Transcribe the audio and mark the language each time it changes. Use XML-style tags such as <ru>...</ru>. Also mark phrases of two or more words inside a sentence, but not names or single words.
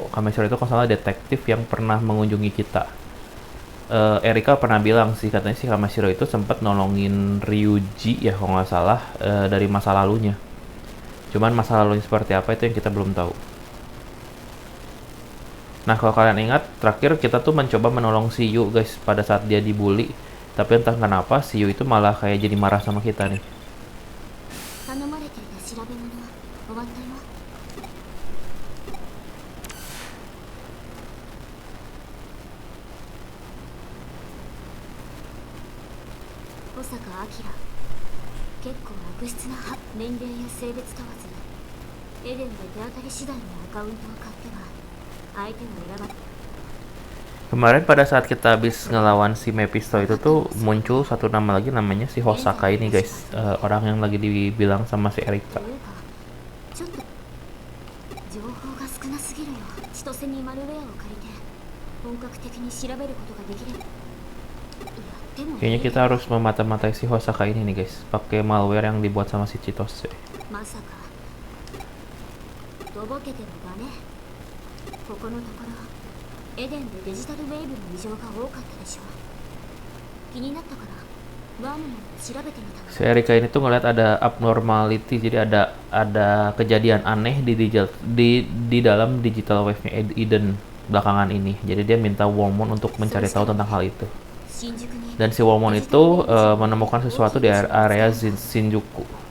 <id>Kamashiro itu kalau salah detektif yang pernah mengunjungi kita. Erika pernah bilang sih, katanya si Kamashiro itu sempat nolongin Ryuji ya kalau nggak salah dari masa lalunya. Cuman masa lalunya seperti apa itu yang kita belum tahu. Nah kalau kalian ingat, terakhir kita tuh mencoba menolong si Yu guys pada saat dia dibully. Tapi entah kenapa si Yu itu malah kayak jadi marah sama kita nih. Osaka Akira.</id> <ja>結構悪質な年齢や性別問わず、エデンで手当たり次第のアカウントを買っては</ja> <id>Kemarin pada saat kita habis ngelawan si Mephisto itu tuh muncul satu nama lagi namanya si Hosaka ini guys, orang yang lagi dibilang sama si Erika. Kayaknya kita harus memata-matai si Hosaka ini nih guys, pakai malware yang dibuat sama si Chitose.</id> <ja>ここのところエデンでデジタルウェーブの異常が多かったでしょう。気になったからワームも調べてみた。</ja> <id>Si Erika ini tuh ngeliat ada abnormality, jadi ada kejadian aneh di dalam</id> <en>digital wave-</en> <id>nya Eden belakangan ini. Jadi dia minta Wormmon untuk mencari tahu tentang hal itu. Dan si Wormmon itu menemukan sesuatu di area Shinjuku.</id>